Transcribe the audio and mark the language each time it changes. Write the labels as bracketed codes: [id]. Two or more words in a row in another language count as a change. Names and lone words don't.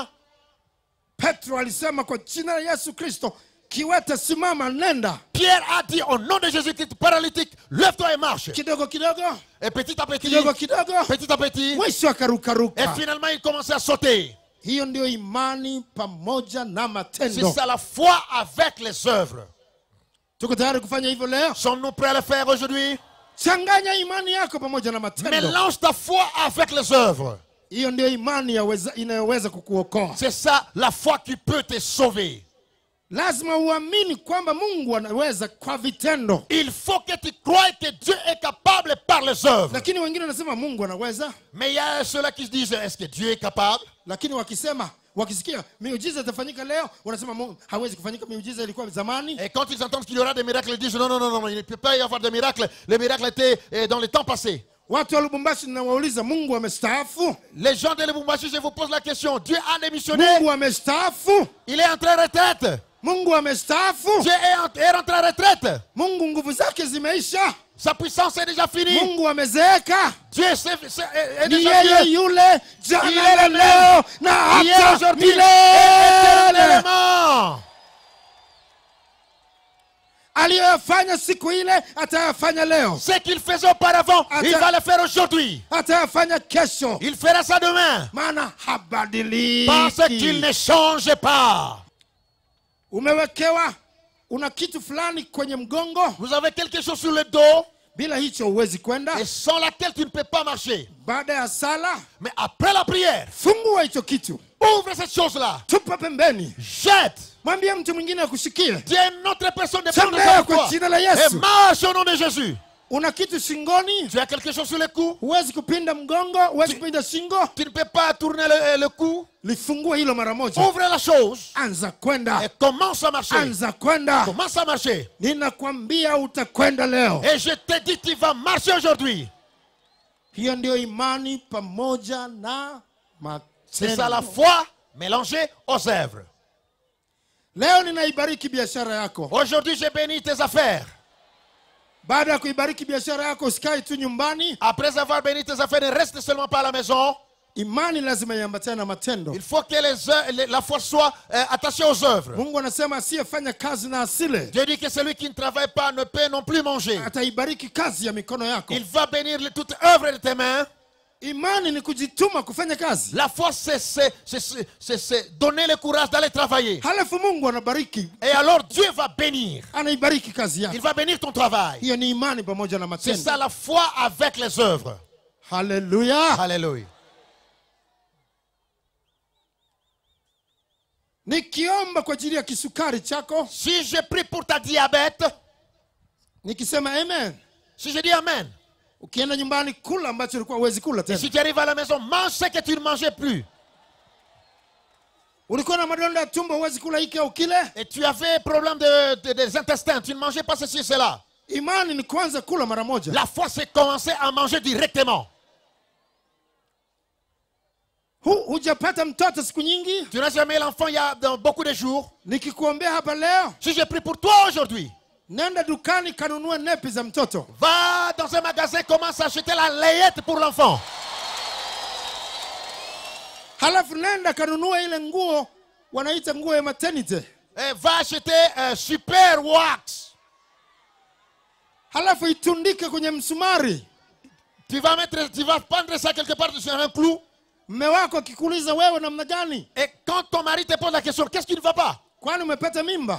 [sw] Petro alisema kwa jina la Yesu Kristo, kiwete simama, nenda. [fr] Pierre a dit au nom de Jésus-Christ, paralytique, lève-toi et marche. [sw] Kidogo kidogo, [fr] Et petit à petit, [sw] kidogo kidogo, mwisho akarukaruka. [fr] et finalement il commençait à sauter. [sw] Hiyo ndio imani pamoja na [fr] C'est [sw] matendo. [fr] ça la foi avec les œuvres. [sw] Tuko tayari kufanya hivyo leo? [fr] Sommes-nous prêts à le faire aujourd'hui? [sw] Changanya imani yako pamoja na matendo. [fr] Mélange ta foi avec les œuvres. [sw] Hiyo ndio imani inayoweza kukuokoa. [fr] C'est ça la foi qui peut te sauver. [sw] Lazima uamini kwamba Mungu anaweza kwa vitendo. [fr] Il faut que tu croies que Dieu est capable par les œuvres. [sw] Lakini wengine wanasema Mungu anaweza, [fr] Mais il y a ceux-là qui se disent, est-ce que Dieu est capable? [sw] lakini wakisikia miujiza itafanyika leo, wanasema Mungu hawezi kufanyika, miujiza ilikuwa zamani. [fr] Et quand ils entendent qu'il y aura des miracles, ils disent, non, non, non, non, il ne peut pas y avoir de miracles. Les miracles étaient dans les temps passés. [sw] Watu wa Lubumbashi ninawauliza, Mungu amestaafu? [fr] Les gens de Lubumbashi, je vous pose la question, Dieu a démissionné? [sw] Mungu amestaafu? [fr] Il est entré en retraite? [sw] Mungu amestaafu? [fr] Dieu est rentré en retraite? [sw] Mungu nguvu zake zimeisha? [fr] Sa puissance est déjà finie? [sw] Mungu amezeeka? [fr] Dieu est [sw] Ni [fr] déjà [sw] yeye [fr] vieux. [sw] yule [fr] Il est [sw] jana [fr] le [sw] na leo na [fr] Hier, [sw] hata [fr] aujourd'hui, et [sw] milele. [fr] éternellement. [sw] Aliyoyafanya siku ile atayafanya leo, [fr] Ce qu'il faisait auparavant, Attends. il va le faire aujourd'hui. [sw] atayafanya kesho, [fr] Il fera ça demain. [sw] maana habadiliki. [fr] Parce qu'il ne change pas. [sw] Umewekewa, una kitu fulani kwenye mgongo, [fr] Vous avez quelque chose sur le dos [sw] bila hicho huwezi kwenda. [fr] et sans laquelle tu ne peux pas marcher. [sw] Baada ya sala, [fr] Mais après la prière, [sw] fungua hicho kitu, [fr] ouvre cette chose-là. [sw] tupa pembeni, [fr] Jette. [sw] mwambie mtu mwingine akushikie. [fr] Dis à une autre personne de prendre [sw] Tembea [fr] ça [sw] kwa [fr] toi. [sw] jina la [fr] Et [sw] Yesu. [fr] marche au nom de Jésus. [sw] Una kitu shingoni, [fr] Tu as quelque chose sur le cou? [sw] huwezi kupinda mgongo, huwezi kupinda shingo, [fr] Tu ne peux pas tourner le cou? [sw] lifungue hilo mara moja. [fr] Ouvre la chose [sw] Anza kwenda, [fr] et commence à marcher. [sw] anza kwenda. [fr] Commence à marcher. [sw] Ninakwambia utakwenda leo. [fr] Et je te dis, tu vas marcher aujourd'hui. [sw] Hiyo ndio imani pamoja na [fr] C'est ça la [sw] matendo. [fr] foi mélangée aux œuvres. [sw] Leo ninaibariki biashara yako. [fr] Aujourd'hui, j'ai béni tes affaires. [sw] Baada ya kuibariki biashara yako, usikae tu nyumbani. [fr] Après avoir béni tes affaires, ne reste seulement pas à la maison. [sw] Imani lazima iambatane na matendo. [fr] Il faut que la foi soit attachée aux œuvres. [sw] Mungu anasema asiyefanya kazi na asile. [fr] Dieu dit que celui qui ne travaille pas ne peut non plus manger. [sw] Ataibariki kazi ya mikono yako. [fr] Il va bénir toute œuvre de tes mains. [sw] Imani ni kujituma kufanya kazi. [fr] La foi, c'est donner le courage d'aller travailler. [sw] Halafu Mungu anabariki, [fr] Et alors Dieu va bénir. [sw] anaibariki kazi [fr] Il [sw] yako. [fr] va bénir ton travail. [sw] Hiyo ni imani pamoja na [fr] C'est [sw] matendo. [fr] ça la foi avec les œuvres. [sw] Haleluya. [fr] Alléluia. [sw] Nikiomba kwa ajili ya kisukari chako, [fr] Si je prie pour ta diabète, [sw] nikisema amen, [fr] si je dis Amen, [sw] ukienda nyumbani kula ambacho ulikuwa huwezi kula [fr] et [sw] tena. [fr] si tu arrives à la maison, mange ce que tu ne mangeais plus. [sw] Ulikuwa na madonda ya tumbo, huwezi kula hiki au kile. [fr] Et tu avais problème des intestins, tu ne mangeais pas ceci et cela. [sw] Imani ni kwanza kula mara moja. [fr] La foi, c'est commencer à manger directement. [sw] Hujapata mtoto siku nyingi, [fr] Tu n'as jamais l'enfant il y a dans beaucoup de jours. [sw] nikikuombea hapa leo, [fr] Si je prie pour toi aujourd'hui, [sw] nenda dukani kanunue nepi za mtoto. [fr] va dans un magasin, commence à acheter la layette pour l'enfant. [sw] Halafu nenda kanunue ile nguo wanaita nguo ya maternity. [fr] va acheter un super wax. [sw] halafu itundike kwenye msumari. [fr] Tu vas prendre ça quelque part sur un clou. [sw] Mme wako akikuuliza wewe namna gani? [fr] Et quand ton mari te pose la question, qu'est-ce qui ne va pas? [sw] Kwani umepata mimba?